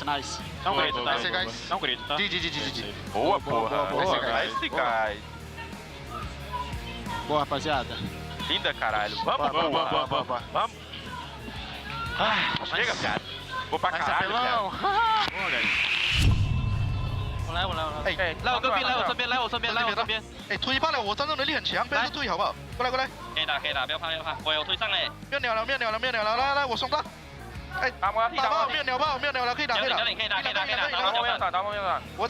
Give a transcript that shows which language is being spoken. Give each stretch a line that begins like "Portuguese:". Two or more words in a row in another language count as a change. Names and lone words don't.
Portuguese: Não grita, tá? Não grita, tá? Boa, porra.
English: Nice, guys.
Portuguese: Boa, rapaziada. Linda, caralho. Vamos. Chega, cara. Vou pra caralho, cara. Boa, guys.
Chinese: 我来，来我这边，哎，推爆了，我战斗能力很强，不要推好不好？过来，可以打，不要怕，我有推上哎，没有鸟了，来，我送他。哎，打爆，没有鸟了，可以打。可以打，打我在，